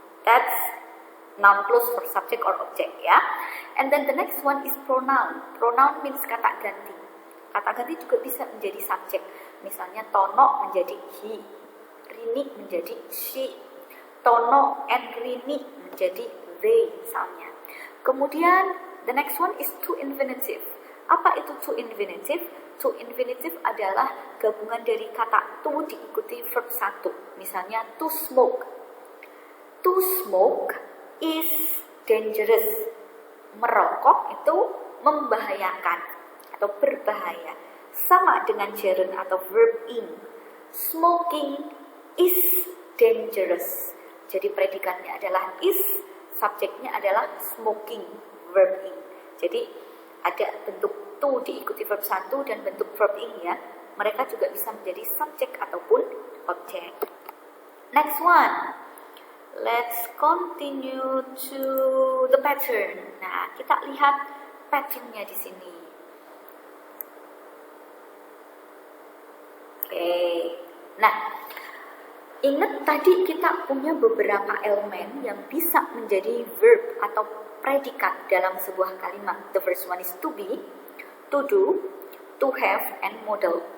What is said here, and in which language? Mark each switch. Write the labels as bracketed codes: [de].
[en] That's noun clause for subject or object, ya. And then the next one is pronoun. Pronoun means [id] kata ganti. Kata ganti juga bisa menjadi subjek. Misalnya Tono menjadi he, Rini menjadi she, Tono and Rini menjadi they misalnya. Kemudian [en] the next one is to infinitive. [id] Apa itu to infinitive? To infinitive adalah gabungan dari kata to diikuti verb 1. [en] Misalnya to smoke. To smoke is dangerous. [id] Merokok itu membahayakan atau berbahaya. Sama dengan gerund atau verb in. [en] Smoking is dangerous. [id] Jadi predikatnya adalah is, subjeknya adalah smoking, verb in. Jadi ada bentuk to diikuti verb 1 dan bentuk verb in, ya. Mereka juga bisa menjadi subjek ataupun objek. [en] Next one. Let's continue to the pattern. [id] Nah, kita lihat patternnya di sini. Oke. Nah, ingat tadi kita punya beberapa elemen yang bisa menjadi verb atau predikat dalam sebuah kalimat. [en] The first one is to be, to do, to have, and modal.